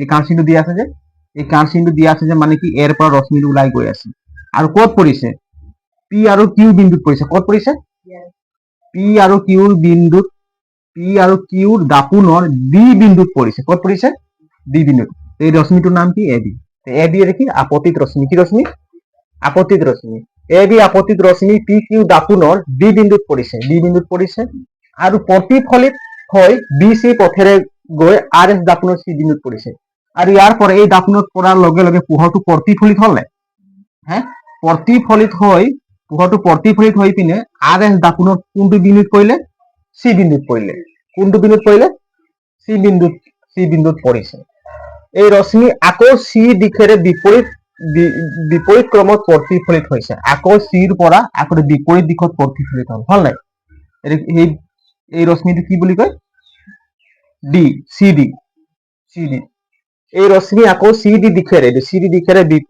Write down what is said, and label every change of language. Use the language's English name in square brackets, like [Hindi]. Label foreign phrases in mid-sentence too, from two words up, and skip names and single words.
[Assamese] কাঁড় চিনটো দি আছে যে এই কাঁড় চিনটো দি আছে যে মানে কি এৰ পৰা ৰশ্মিটো ওলাই গৈ আছে আৰু ক'ত পৰিছে পি আৰু কিউ বিন্দুত পৰিছে ক'ত পৰিছে পি আৰু কিউৰ বিন্দুত পি আৰু কিউৰ দাপোনৰ বি বিন্দুত পৰিছে ক'ত পৰিছে বি বিন্দুত এই ৰশ্মিটোৰ নাম কি এ বি এর কি আপতিত রশ্মি কি রশ্মি আপতিত রশ্মি এ বি আপতিত রশ্মি পি কিউ দাপোনৰ বি বিন্দুত পৰিছে আৰু প্ৰতিফলিত হৈ বি সি পথেৰে গৈ আৰ এস দাপোনৰ চি বিন্দুত পৰিছে আৰু ইয়াৰ পৰা এই দাপোনত পৰাৰ লগে লগে পোহৰটো প্ৰতিফলিত হল হে পোহৰটো প্ৰতিফলিত হৈ পিনে আৰ এস দাপোনৰ কোনটো বিন্দুত পৰিলে চি বিন্দুত পৰিলে কোনটো বিন্দুত পৰিলে চি বিন্দুত পৰিছে এই ৰশ্মি আকৌ চি দিশেৰে বিপৰীত ক্ৰমত প্ৰতিফলিত হৈছে আকৌ চিৰ পৰা আকৌ বিপৰীত দিশত প্ৰতিফলিত হল নাই এই ৰশ্মিটো কি বুলি কয় ডি চি ডি এই ৰশ্মি আকৌ চি ডি দিশেৰে